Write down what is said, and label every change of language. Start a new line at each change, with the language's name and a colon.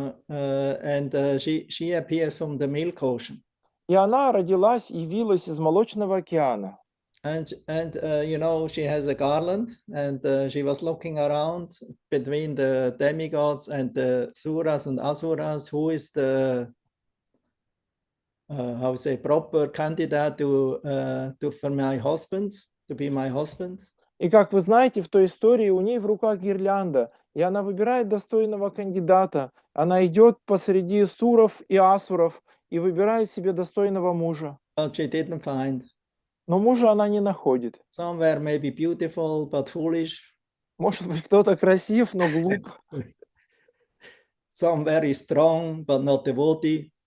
English: And she appears from the milk ocean.
Russian: И она родилась, явилась из молочного океана.
English: And you know, she has a garland, and she was looking around between the demigods and the suras and asuras. Who is the how say proper candidate to for my husband, to be my husband?
Russian: И как вы знаете, в той истории у ней в руках гирлянда, и она выбирает достойного кандидата. Она идет посреди суров и асуров и выбирает себе достойного мужа.
English: But she didn't find.
Russian: Но мужа она не находит.
English: Somewhere maybe beautiful but foolish.
Russian: Может быть, кто-то красив, но глуп.
English: some very strong but not devotee,